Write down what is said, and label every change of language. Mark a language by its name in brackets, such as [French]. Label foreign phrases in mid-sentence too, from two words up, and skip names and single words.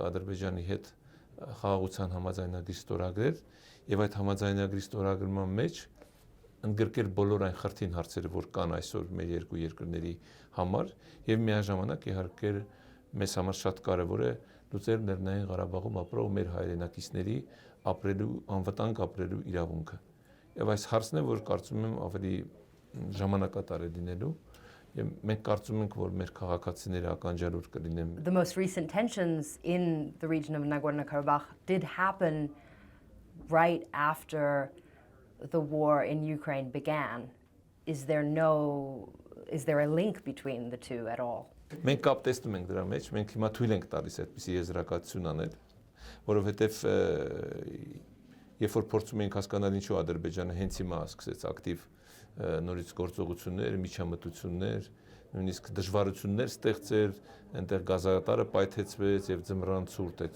[Armenian] Ադրբեջանի հետ խաղաղության համաձայնագրի ստորագրել եւ այդ համաձայնագրի ստորագրման մեջ ընդգրկել բոլոր այն խրթին հարցերը, որ կան այսօր մեր երկու երկրների համար եւ միաժամանակ իհարկե մեզ համար շատ կարեւոր է լուծել Լեռնային Ղարաբաղում ապրող մեր հայրենակիցների ապրելու, անվտանգ ապրելու իրավունքը։ Եվ այս հարցն է, որ կարծում եմ ավելի ժամանակատար է լինելու, եւ մենք կարծում ենք, որ մեր քաղաքացիները ականջալուր կլինեն։ [English] The most recent tensions in the region of Nagorno-Karabakh did happen right after the war in Ukraine began. Is there a link between the two at all? [Armenian] Մենք կապ տեսնում ենք դրա մեջ, մենք հիմա թույլ ենք տալիս այդպիսի եզրակացություն անել, որովհետև երբ որ փորձում ենք հասկանալ ինչու Ադրբեջանը հենց հիմա սկսեց ակտիվ նորից գործողություններ, միջամտություններ, նույնիսկ դժվարություններ ստեղծել, այնտեղ գազատարը պայթեցվեց եւ ձմռան ցուրտ այդ